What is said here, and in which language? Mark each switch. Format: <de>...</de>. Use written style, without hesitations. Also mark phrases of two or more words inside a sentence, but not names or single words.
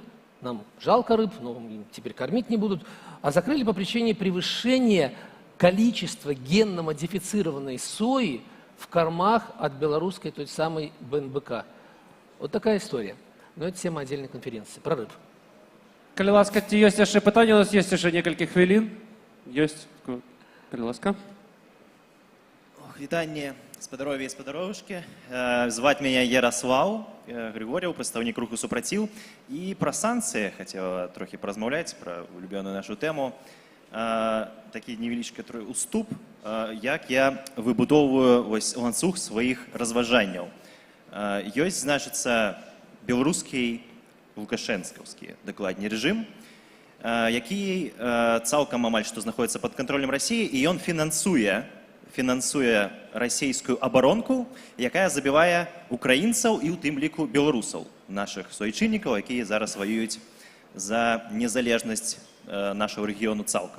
<ru>Нам жалко рыб, но теперь кормить не будут. А закрыли по причине превышения количества генно-модифицированной сои в кормах от белорусской той самой БНБК. Вот такая история. Но это тема отдельной конференции про рыб.</ru> <be>Калі ласка, ці ёсць яшчэ пытанні? У нас есть яшчэ некалькі хвілін. Ёсць. Калі ласка. Вітанне, спадарові і спадаровушкі. Зваць мяне Ярослав Григорьев, прадстаўнік руху супраціў. І пра санкцыі хацела трохі паразмаўляць, пра улюбёную нашу тэму.</be> <uk>такий невеличкий уступ,</uk> <be>як я выбудоўваю ось ланцуг сваіх разважанняў. Ёсць, значыцца, беларускі лукашэнкаўскі, дакладней, рэжым, які цалкам амаль што знаходіцца пад кантролем Расіі, і ён фінансуе расійскую абаронку, якая забівае украінцаў і ў тым ліку беларусаў, нашых суайчыннікаў, якія зараз ваююць за незалежнасць нашего рэгіёну цалкам.</be>